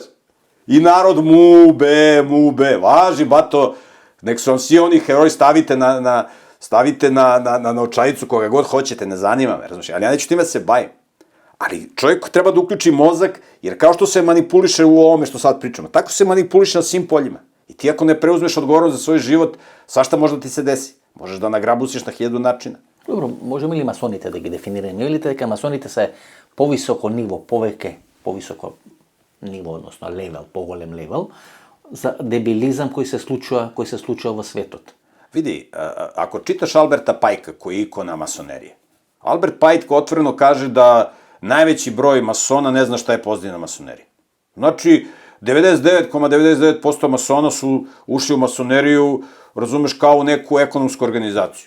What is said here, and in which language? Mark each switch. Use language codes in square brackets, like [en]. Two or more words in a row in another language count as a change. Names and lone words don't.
[sr] I narod mube, važi, bato, nek su vam svi oni heroji, stavite na novčanicu koga god hoćete, ne zanima me, razumeš, ali ja neću time se bavim. Ali čovjek treba da uključi mozak, jer kao što se manipuliše u ovome što sad pričamo, tako se manipuliše na svim poljima. I ti ako ne preuzmeš odgovornost za svoj život, svašta može da ti se desi. Možeš da nagrabusiš na 1000 načina. Dobro, možemo li [mk] masonite da ги дефинираме? Или дека масоните се повисоко ниво, повисоко ниво, односно левел, поголем левел, за дебилизам кој се случува во светот? [sr] Vidi, ako čitaš Alberta Pajka, koji je ikona masonerije, Albert Pajk otvoreno kaže da najveći broj masona ne zna šta je pozitivna masonerija. Znači, 99,99% masona su ušli u masoneriju, razumeš, kao u neku ekonomsku organizaciju.